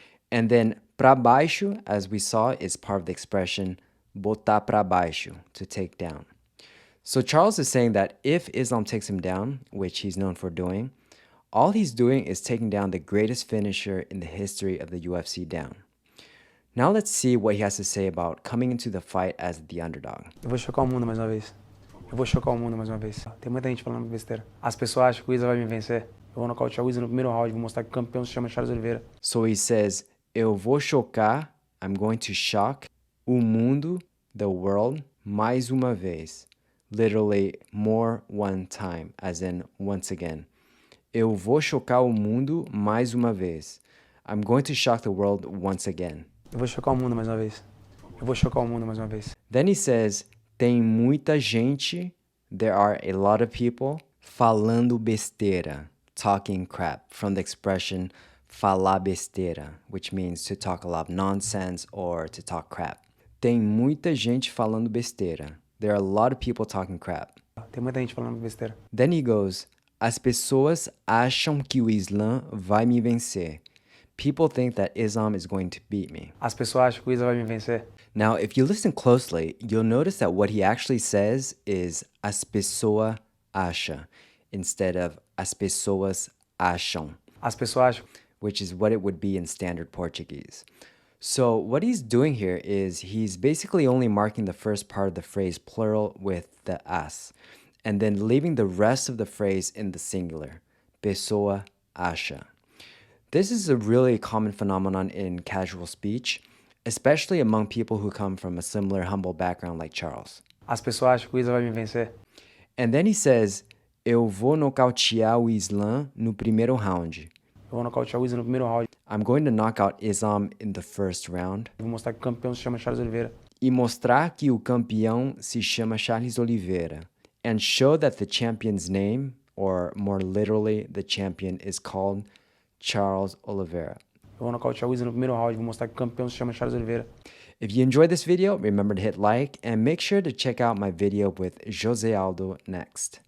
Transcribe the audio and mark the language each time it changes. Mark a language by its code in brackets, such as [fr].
[en] And then [pt] pra baixo, [en] as we saw, is part of the expression [pt] botar pra baixo, [en] to take down. So Charles is saying that if Islam takes him down, which he's known for doing, all he's doing is taking down the greatest finisher in the history of the UFC down. Now let's see what he has to say about coming into the fight as the underdog. [pt] Eu vou chocar o mundo mais uma vez. Eu vou chocar o mundo mais uma vez. Tem muita gente falando besteira. As pessoas acham que o Isa vai me vencer. Eu vou nocautear o Isa no primeiro round, vou mostrar que o campeão se chama Charles Oliveira. [en] So he says, [pt] eu vou chocar, [en] I'm going to shock, [pt] o mundo, [en] the world, [pt] mais uma vez. [en] Literally, more one time, as in once again. [pt] Eu vou chocar o mundo mais uma vez. [en] I'm going to shock the world once again. [pt] Eu vou chocar o mundo mais uma vez. Eu vou chocar o mundo mais uma vez. [en] Then he says, [pt] tem muita gente, [en] there are a lot of people, [pt] falando besteira, [en] talking crap, from the expression [pt] falar besteira, [en] which means to talk a lot of nonsense or to talk crap. [pt] Tem muita gente falando besteira. [en] There are a lot of people talking crap. [pt] Tem muita gente falando besteira. [en] Then he goes, [pt] as pessoas acham que o Islam vai me vencer. [en] People think that Islam is going to beat me. [pt] As pessoas acham que o Isa vai me vencer. [en] Now, if you listen closely, you'll notice that what he actually says is [pt] as pessoa acha, [en] instead of [pt] as pessoas acham, As pessoas acham. [en] which is what it would be in standard Portuguese. So what he's doing here is he's basically only marking the first part of the phrase plural with the as, and then leaving the rest of the phrase in the singular, [pt] pessoa acha. [en] This is a really common phenomenon in casual speech, especially among people who come from a similar humble background like Charles. [pt] As pessoas acham que o Isa vai me vencer. [en] And then he says, [pt] eu vou nocautear o Islam no primeiro round. Eu vou nocautear o Isa no primeiro round. [en] I'm going to knock out Islam in the first round. [pt] Vou mostrar que o campeão se chama Charles Oliveira. E mostrar que o campeão se chama Charles Oliveira. [en] And show that the champion's name, or more literally, the champion is called Charles Oliveira. [pt] Eu vou nocautear o Isa no primeiro round, vou mostrar que o campeão se chama Charles Oliveira. [en] If you enjoyed this video, remember to hit like and make sure to check out my video with Jose Aldo next.